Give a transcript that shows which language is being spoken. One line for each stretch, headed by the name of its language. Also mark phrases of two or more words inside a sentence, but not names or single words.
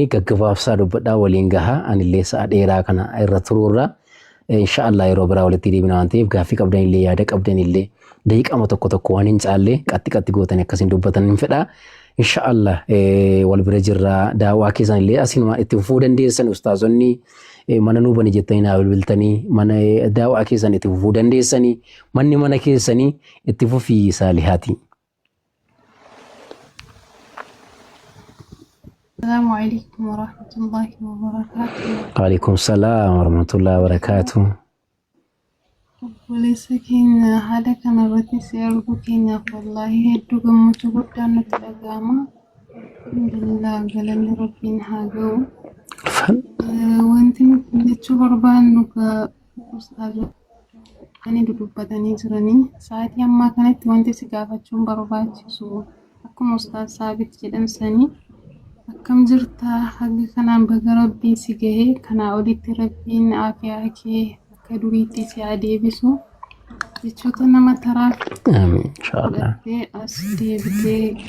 Oromo: gaggabaabsaa dubbadhaa waliin gaha anillee sa'a dheeraa kana irra turuurra inshallah yeroo biraa walitti deebina waan ta'eef gaaffii qabdanillee yaada qabdanillee daqiiqama tokko waan hin caalle qatti gootanii akkasiin dubbatan hin fedha inshallah wal bira jirra daawaa keessan illee asinuma itti fufuu dandeessan ustaazonni mana nuu bani jettanii naa bilbiltanii mana daawaa keessan itti fufuu dandeessanii manni mana keessanii itti fufii saalihaati.
Arabic: السلام عليكم ورحمة الله وبركاته. و عليكم السلام ورحمة الله وبركاته.
Oromo: Obboleessa keenya haala kanarratti si arguu keenyaaf wallaahi hedduu gammachuu guddaan nutti dhaga'ama. Alhamdulillah galanni rabbiin haa ga'u. Wanti nuti jechuu barbaannu ustaazonni dudubbatanii jiranii sa'aatii ammaa kanatti wanti si gaafachuun barbaachisu akkuma ustaaz Saabit jedhamsanii akkam jirtaa haga kanaan baga rabbiin si gahee kanaa olitti rabbiin aafiyaa kee akka duriitti si adeebisu jechoota nama taraaf fudhattee as deebitee